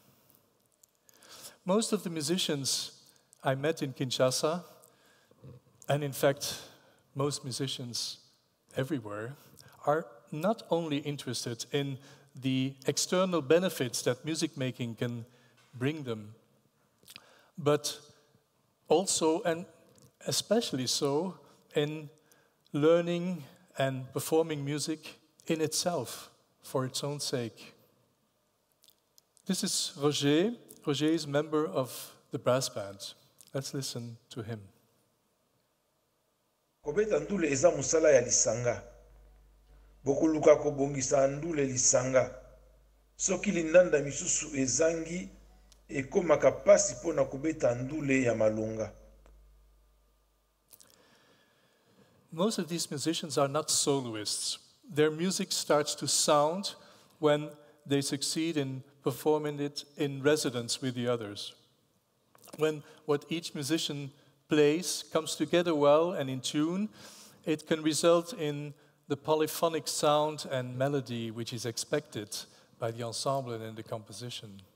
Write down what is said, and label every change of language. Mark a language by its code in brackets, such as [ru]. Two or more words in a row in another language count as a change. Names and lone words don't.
[en] Most of the musicians I met in Kinshasa, and in fact, most musicians everywhere, are not only interested in the external benefits that music making can bring them, but also, and especially so, in learning and performing music in itself, for its own sake. This is Roger. Roger is a member of the brass band. Let's listen to him. [ln] Kobeta ndule eza musala ya lisanga. Bokuluka kobongisa ndule lisanga. Soki lindanda misusu ezangi, ekomaka pasi pona kobeta ndule ya malonga. [en] Most of these musicians are not soloists. Their music starts to sound when they succeed in performing it in resonance with the others. When what each musician plays comes together well and in tune, it can result in the polyphonic sound and melody which is expected by the ensemble and in the composition.